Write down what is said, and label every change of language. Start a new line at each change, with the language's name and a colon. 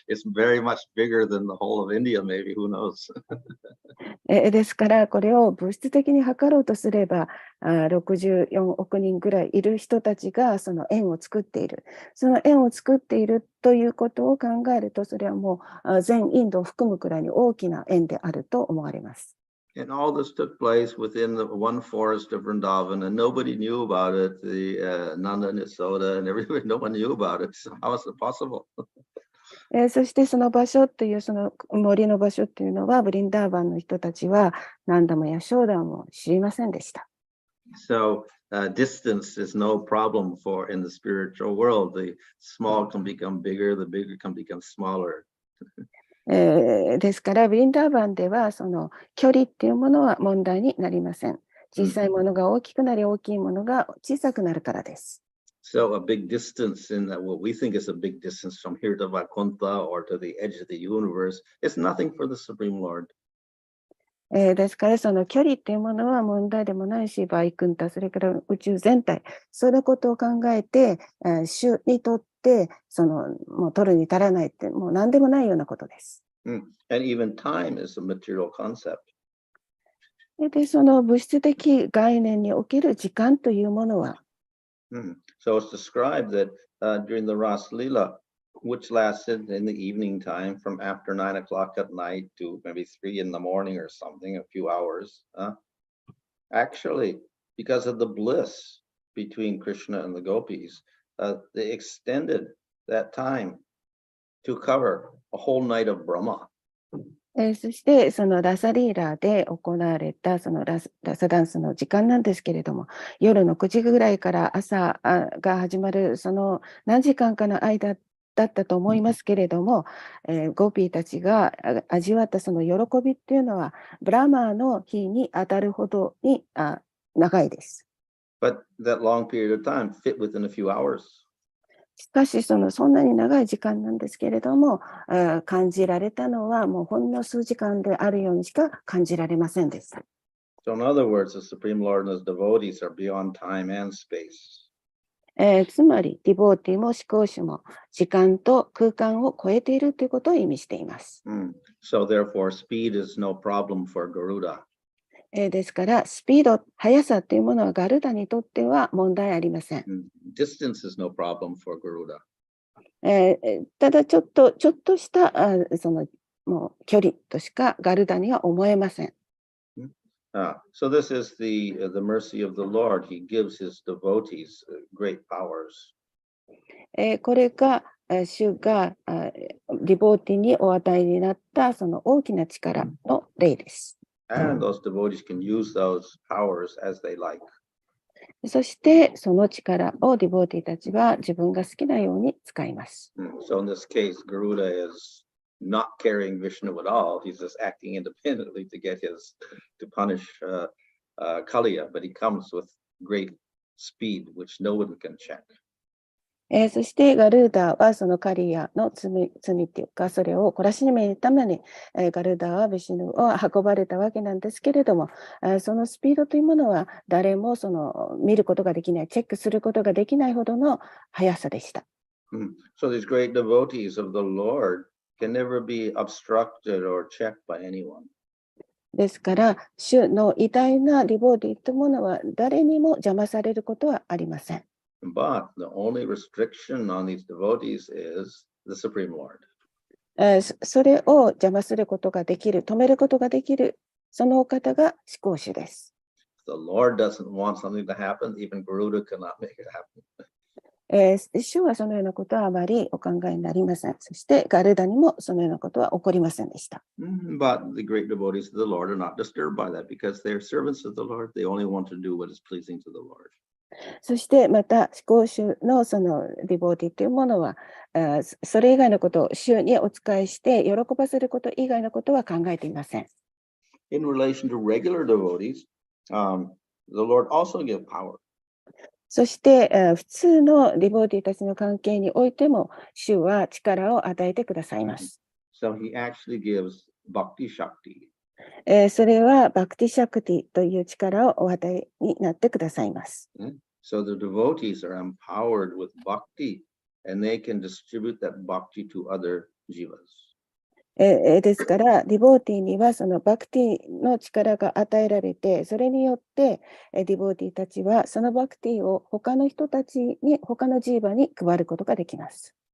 English: It's very much bigger than the whole of India, maybe, who knows?
Japanese: ですからこれを物質的に測ろうとすれば64億人ぐらいいる人たちがその円を作っている。その円を作っているということを考えると、それはもう全インドを含むくらいに大きな円であると思われます。
English: And all this took place within the one forest of Vrindavan, and nobody knew about it. The Nanda and Yasoda and everybody, no one knew about it. So how is it possible?
Japanese: そしてその場所というその森の場所というのはブリンダーバンの人たちは何度もヤショーダも知りませんでした。
English: So distance is no problem for in the spiritual world. The small can become bigger, the bigger can become smaller.
Japanese: ですからブリンダーバンではその距離っていうものは問題になりません。小さいものが大きくなり、大きいものが小さくなるからです。
English: So a big distance in that what we think is a big distance from here to Vaikuntha or to the edge of the universe is nothing for the Supreme Lord.
Japanese: ですからその距離っていうものは問題でもないし、バイクンタ、それから宇宙全体、そういうことを考えて、主にとってもう取るに足らないってもう何でもないようなことです。
English: And even time is a material concept.
Japanese: で、その物質的概念における時間というものは、
English: So it's described that during the Ras Leela, which lasted in the evening time from after 9 o'clock at night to maybe 3 in the morning or something, a few hours. Actually, because of the bliss between Krishna and the gopis, they extended that time to cover a whole night of Brahma.
Japanese: そしてそのラサリーラで行われたそのラサダンスの時間なんですけれども、夜の9時ぐらいから朝が始まるその何時間かの間だったと思いますけれども、ゴピーたちが味わったその喜びっていうのはブラマーの日に当たるほどに長いです。
English: But that long period of time fit within a few hours.
Japanese: しかしそんなに長い時間なんですけれども、感じられたのはもうほんの数時間であるようにしか感じられませんでした。
English: So in other words, the Supreme Lord and his devotees are beyond time and space.
Japanese: つまりディボーティも思考主も時間と空間を超えているということを意味しています。
English: So therefore, speed is no problem for Garuda.
Japanese: ですからスピード、速さというものはガルダにとっては問題ありません。
English: Distance is no problem for Garuda.
Japanese: ただちょっとしたそのもう距離としかガルダには思えません。
English: So this is the mercy of the Lord. He gives his devotees great powers.
Japanese: これが主がディボーティにお与えになったその大きな力の例です。
English: And those devotees can use those powers as they like.
Japanese: そしてその力をディボーティたちは自分が好きなように使います。
English: So in this case, Garuda is not carrying Vishnu at all. He's just acting independently to punish Kaliya, but he comes with great speed, which no one can check.
Japanese: そしてガルーダはそのカリアの罪っていうか、それを懲らしめるために、ガルーダはビシュヌを運ばれたわけなんですけれども、そのスピードというものは誰もその見ることができない、チェックすることができないほどの速さでした。
English: So these great devotees of the Lord can never be obstructed or checked by anyone.
Japanese: ですから、主の偉大なディボーティというものは誰にも邪魔されることはありません。
English: But the only restriction on these devotees is the Supreme Lord.
Japanese: それを邪魔することができる、止めることができる、そのお方が至高主です。
English: The Lord doesn't want something to happen, even Garuda cannot make it happen.
Japanese: 主はそのようなことはあまりお考えになりません。そしてガルダにもそのようなことは起こりませんでした。
English: But the great devotees of the Lord are not disturbed by that because they're servants of the Lord. They only want to do what is pleasing to the Lord.
Japanese: そしてまた至高主のそのディボーティというものは、それ以外のことを主にお仕えして喜ばせること以外のことは考えていません。
English: In relation to regular devotees, the Lord also gives power.
Japanese: そして、普通のディボーティたちの関係においても主は力を与えてくださいます。
English: So he actually gives bhakti shakti.
Japanese: それはバクティシャクティという力をお与えになってくださいます。
English: So the devotees are empowered with bhakti and they can distribute that bhakti to other jivas.
Japanese: ですから、ディボーティにはそのバクティの力が与えられて、それによってディボーティたちはそのバクティを他の人たちに、他のジーバに配ることができます。